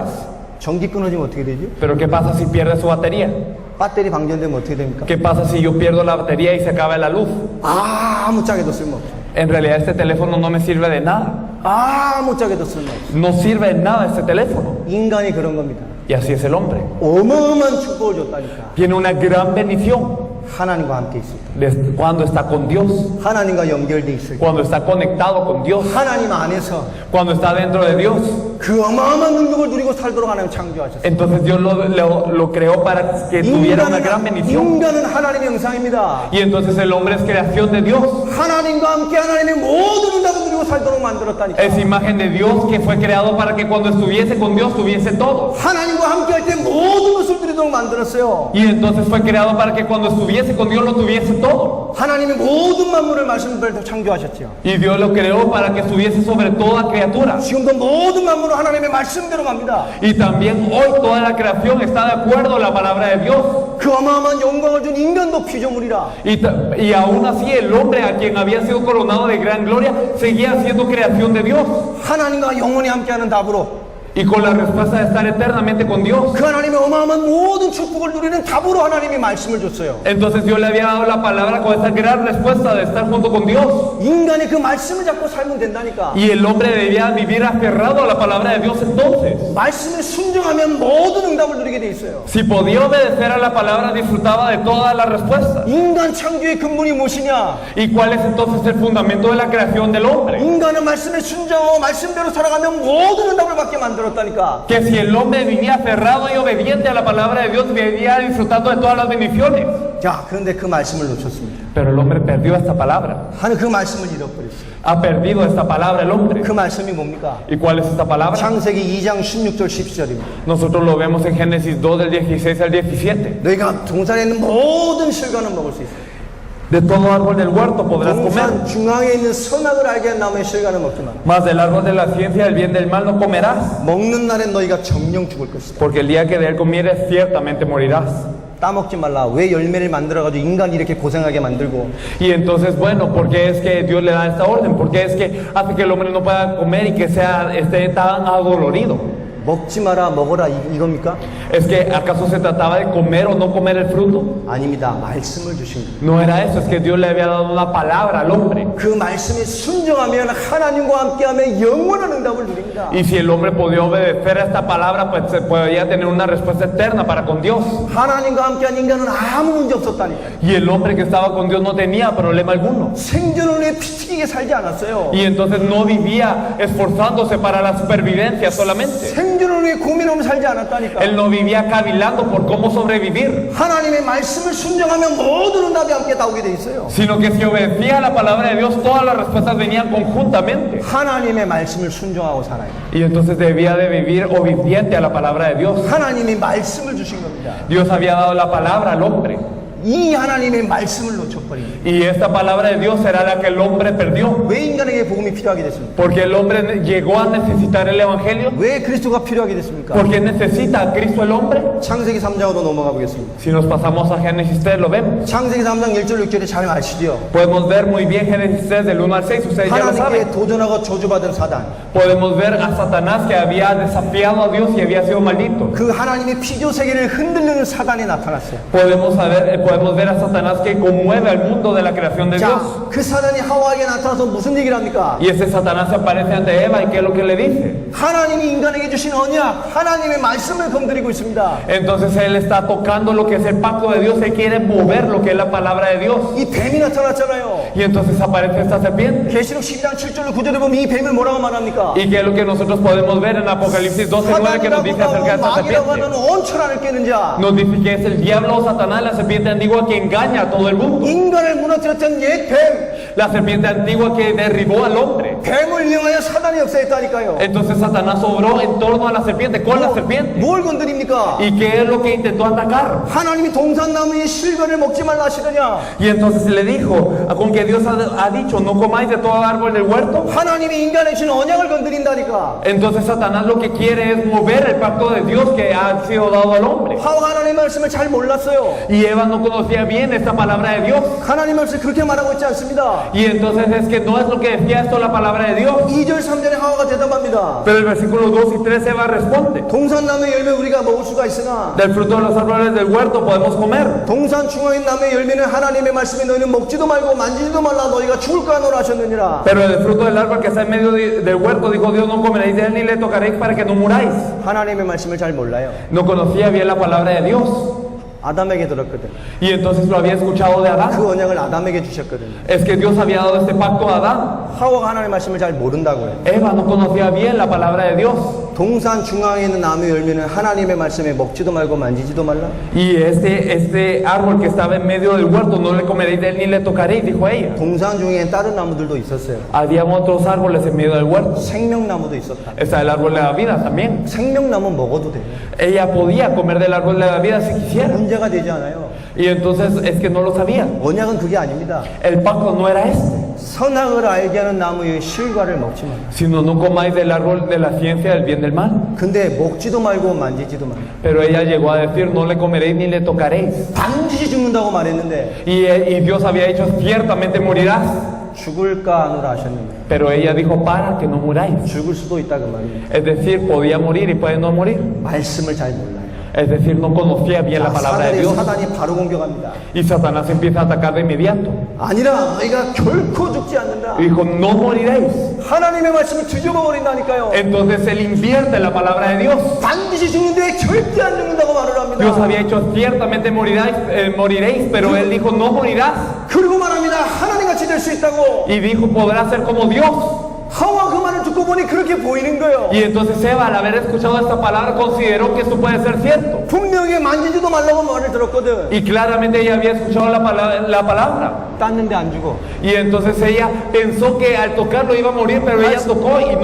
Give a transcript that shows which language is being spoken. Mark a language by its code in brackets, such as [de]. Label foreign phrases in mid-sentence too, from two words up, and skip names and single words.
[ko] 전기 끊어지면 어떻게 되죠? [es] Pero ¿qué pasa si pierde su batería? [ko] 배터리 방전되면 어떻게 됩니까? [es] ¿Qué pasa si yo pierdo la batería y se acaba la luz? [ko] 아무짝에도 쓸모없어요. [es] En realidad este teléfono no me sirve de nada. [ko] 아무짝에도 쓸모없어요. [es] No sirve de nada este teléfono. [ko] 인간이 그런 겁니다. [es] Y así es el hombre. [ko] 어마어마한 축복을 줬다니까. [es] Tiene una gran bendición [ko] 하나님과 함께 있을 때. [es] cuando está con Dios, [ko] 하나님과 연결돼 있을 때. [es] cuando está conectado con Dios, [ko] 하나님 안에서 [es] cuando está dentro de Dios. [ko] 그 어마어마한 능력을 누리고 살도록 하나님 창조하셨어요. [es] Entonces Dios lo creó para que tuviera una gran bendición. [ko] 인간은 하나님의 형상입니다. [es] Y entonces el hombre es creación de Dios. [ko] 하나님과 함께 하나님의 모든 응답을 누리고 살도록 만들었다니까. [es] Es imagen de Dios que fue creado para que cuando estuviese con Dios tuviese todo. [ko] 하나님과 함께 할 때 모든 것을 누리도록 만들었어요. [es] Y entonces fue creado para que cuando estuviese con Dios lo tuviese todo. [ko] 하나님의 모든 만물을 말씀대로 창조하셨죠. [es] Y Dios lo creó para que estuviese sobre toda criatura. [ko] 지금도 모든 만물은 하나님의 말씀대로 갑니다. [es] Y también hoy toda la creación está de acuerdo a la palabra de Dios. [ko] 그 어마어마한 영광을 준 인간도 피조물이라. [es] Y aún así el hombre a quien había sido coronado de gran gloria seguía siendo creación de Dios. [ko] 하나님과 영원히 함께하는 답으로 [es] Y con la respuesta de estar eternamente con Dios. [ko] 그 하나님의 어마어마한 모든 축복을 누리는 답으로 하나님이 말씀을 줬어요. [es] Entonces Dios le había dado la palabra con esta gran respuesta de estar junto con Dios. [ko] 인간이 그 말씀을 잡고 살면 된다니까. [es] Y el hombre debía vivir aferrado a la palabra de Dios entonces. [ko] 말씀에 순종하면 모든 응답을 누리게 돼 있어요. [es] Si podía obedecer a la palabra, disfrutaba de todas las respuestas. [ko] 인간 창조의 근본이 무엇이냐? [es] ¿Y cuál es entonces el fundamento de la creación del hombre? [ko] 인간은 말씀에 순종하고 말씀대로 살아가면 모든 응답을 받게 만들었다니까. [es] Que si el hombre vivía aferrado y obediente a la palabra de Dios, vivía disfrutando de todas las bendiciones. [ko] 자, 그런데 그 말씀을 놓쳤습니다. [es] Pero el hombre perdió esta palabra. [ko] 하나님 그 말씀을 잃어버렸어요. [es] Ha perdido esta palabra el hombre. [ko] 그 말씀이 뭡니까? [es] ¿Y cuál es esta palabra? [ko] 창세기 2장 16절 17절입니다. [es] Nosotros lo vemos en Génesis 2 del 16 al 17. [ko] 너희가 동산에 있는 모든 실과는 먹을 수 있어. [es] De todo árbol del huerto podrás comer, [ko] 동산 중앙에 있는 선악을 알게 한 나무의 실과는 먹지 마. [es] mas del árbol de la ciencia del bien del mal no comerás, [ko] 먹는 날엔 너희가 정령 죽을 것이다. [es] porque el día que de él comieres ciertamente morirás. [ko] 따먹지 말라. 왜 열매를 만들어가지고 인간이 이렇게 고생하게 만들고 [es] Y entonces, bueno, ¿por qué es que Dios le da esta orden? ¿Por qué es que hace que el hombre no pueda comer y que esté tan adolorido? [ko] 먹지 마라 먹어라 이겁니까? [es] ¿Es que acaso se trataba de comer o no comer el fruto? [ko] 아닙니다. 말씀을 주신 거예요. [es] No era eso, es que Dios le había dado una palabra al hombre. [ko] 그 말씀에 순종하면 하나님과 함께하며 영원한 응답을 누립니다. [es] Y si el hombre podía obedecer a esta palabra, pues se podía tener una respuesta eterna para con Dios. [ko] 하나님과 함께한 인간은 아무 문제 없었다니까요. [es] Y el hombre que estaba con Dios no tenía problema alguno. [ko] 생존을 위해 피튀기게 살지 않았어요. [es] Y entonces no vivía esforzándose para la supervivencia solamente. [ko] 생존을 위해 고민하며 살지 않았다니까. [es] Él no vivía cavilando por cómo sobrevivir, [ko] 하나님의 말씀을 순종하면 모든 응답이 함께 다 오게 돼 있어요. [es] sino que si obedecía a la palabra de Dios, todas las respuestas venían conjuntamente. [ko] 하나님의 말씀을 순종하고 살아요. [es] Y entonces debía de vivir obediente a la palabra de Dios. [ko] 하나님이 말씀을 주신 겁니다. [es] Dios había dado la palabra al hombre. [ko] 이 하나님의 말씀을 놓쳐버립니다. [es] Y esta palabra de Dios será la que el hombre perdió. [ko] 왜 인간에게 복음이 필요하게 됐습니까? [es] Porque el hombre llegó a necesitar el evangelio. [ko] 왜 그리스도가 필요하게 됐습니까? [es] Porque necesita a Cristo el hombre. [ko] 창세기 3장으로 넘어가 보겠습니다. [es] Si nos pasamos a Génesis 3, lo vemos. [ko] 창세기 3장 1절 6절에 잘 아시죠? [es] Podemos ver muy bien Génesis 3 del 1 al 6, ustedes ya lo saben. [ko] 하나님께 도전하고 저주받은 사단. [es] Podemos ver a Satanás que había desafiado a Dios y había sido maldito. [ko] 그 하나님의 피조 세계를 흔들리는 사단이 나타났어요. [es] Podemos podemos ver a Satanás que conmueve al mundo de la creación de Dios. [ko] 자, 그 사단이 하와에게 나타나서 무슨 얘기를 합니까? [es] Y ese Satanás se aparece ante Eva y ¿qué es lo que le dice? [ko] 하나님이 인간에게 주신 언약, 하나님의 말씀을 건드리고 있습니다. [es] Entonces él está tocando lo que es el pacto de Dios, él quiere mover lo que es la palabra de Dios. [ko] 이 뱀이 나타났잖아요. [es] Y entonces aparece esta serpiente. [ko] 계시록 12장 7절로 9절에 보면 이 뱀을 뭐라고 말합니까? [es] ¿Y qué es lo que nosotros podemos ver en Apocalipsis 12:9 que nos dice acerca de esta [ko] 마귀라고 [es] serpiente? [ko] 하는 온 천하를 깨는 자, [es] Nos dice que es el diablo o Satanás, la serpiente antigua que engaña a todo el mundo. [ko] 인간을 무너뜨렸던 옛 뱀, [es] La serpiente antigua que derribó al hombre. [ko] 뱀을 이용하여 사단이 역사했다니까요. [es] Entonces Satanás obró en torno a la serpiente, con la serpiente. [ko] 뭘 건드립니까? [es] ¿Y qué es lo que intentó atacar? [ko] 하나님이 동산나무의 실과를 먹지 말라 하시더냐? [es] Y entonces le dijo, con que Dios ha dicho, no comáis de todo árbol del huerto. [ko] 하나님이 인간에 주신 언약을 건드린다니까. [es] Entonces Satanás lo que quiere es mover el pacto de Dios que ha sido dado al hombre. [ko] 하와가 하나님의 말씀을 잘 몰랐어요. [es] Y Eva no conocía bien esta palabra de Dios. [ko] 하나님 말씀 그렇게 말하고 있지 않습니다. [es] Y entonces es que no es lo que decía esto la palabra de Dios. [ko] 2절 3절에 하와가 대답합니다. [es] Pero el versículo 2 y 3 Eva responde. [ko] 동산나무의 열매 우리가 먹을 수가 있으나 [es] Del fruto de los árboles del huerto podemos comer. [ko] 동산 중앙인 나무의 열매는 하나님의 말씀에 너희는 먹지도 말고 만지지도 말라 너희가 죽을까 하노라 하셨느니라. [es] Pero del fruto del árbol que está en medio del huerto dijo Dios, no comeréis de él ni le tocaréis para que no muráis. [ko] 하나님의 말씀을 잘 몰라요. [es] No conocía bien la palabra de Dios. [ko] 아담에게 들었거든. [es] Y entonces lo había escuchado de Adán. [ko] 그 언약을 아담에게 주셨거든. [es] Es que Dios había dado este pacto a Adán. [ko] 하와가 하나님의 말씀을 잘 모른다고요. [es] Eva no conocía bien la palabra de Dios. [ko] 동산 중앙에 있는 나무 열매는 하나님의 말씀에 먹지도 말고 만지지도 말라. [es] Y este árbol que estaba en medio del huerto, no le comeréis de él ni le tocaréis, dijo ella. [ko] 동산 중에 다른 나무들도 있었어요. [es] Había otros árboles en medio del huerto. [ko] 생명나무도 있었다. [es] Está el árbol de la vida también. [ko] 생명나무 먹어도 돼요. [es] Ella podía comer del árbol de la vida si quisiera. [ko] 문제가 되지 않아요. [es] Y entonces es que no lo sabía. [ko] 언약은 그게 아닙니다. [es] El pacto no era este. [ko] 선악을 알게 하는 나무의 실과를 먹지 말라. [es] Sino no comáis del árbol de la ciencia del bien del mal. [ko] 근데 먹지도 말고 만지지도 말라. [es] Pero ella llegó a decir, no le comeréis ni le tocaréis. [ko] 반드시 죽는다고 말했는데 [es] Y Dios había dicho, ciertamente morirás. [ko] 죽을까 하노라 하셨는데 [es] Pero ella dijo, para que no muráis. [ko] 죽을 수도 있다 그 말입니다. [es] Es decir, podía morir y puede no morir. [ko] 말씀을 잘 몰라요. [es] Es decir, no conocía bien la palabra de Dios. [ko] 사단이 바로 공격합니다. [es] Y Satanás empieza a atacar de inmediato. [ko] 아니라 너희가 결코 죽지 않는다. [es] Y dijo, no moriréis. [ko] 하나님의 말씀을 뒤집어 버린다니까요. [es] Entonces él invierte la palabra de Dios. [ko] 반드시 죽는데 절대 안 죽는다고 말을 합니다. [es] Dios había dicho, ciertamente moriréis, pero él dijo, no morirás. [ko] 그리고 말합니다. 하나님같이 될 수 있다고. [es] Y dijo, podrás ser como Dios. [ko] 하와 그 말을 듣고 보니 그렇게 보이는 거예요. [es] Y entonces Eva, al haber escuchado esta palabra, consideró que esto puede ser cierto. [ko] 분명히 만지지도 말라고 말을 들었거든. [es] Y claramente ella había escuchado la palabra. [ko] 땄는데 안 죽어. [es] Y entonces ella pensó que al tocarlo iba a morir, pero ella tocó y no